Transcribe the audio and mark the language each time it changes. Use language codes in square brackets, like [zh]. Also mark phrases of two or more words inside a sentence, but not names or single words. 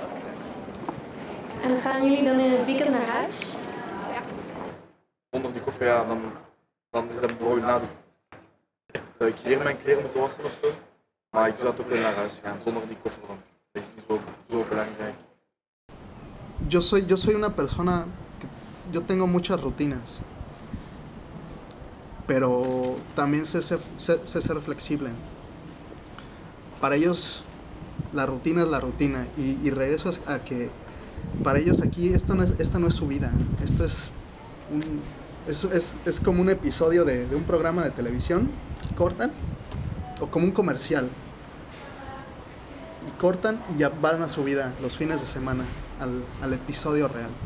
[nl] En gaan jullie dan in het weekend naar huis? Zonder die koffer, ja, dan is dat bijvoorbeeld na de... Zou ik hier mijn kleren moeten wassen of zo? Maar ik zou toch wel naar huis gaan, zonder die koffer dan. Dat is niet zo belangrijk. [es] Yo soy una persona que yo tengo muchas rutinas, pero también sé ser flexible. Para ellos la rutina es la rutina y regreso a que para ellos aquí esta no es su vida, esto es como un episodio de un programa de televisión, cortan, o como un comercial, y cortan y ya van a su vida los fines de semana, al episodio real.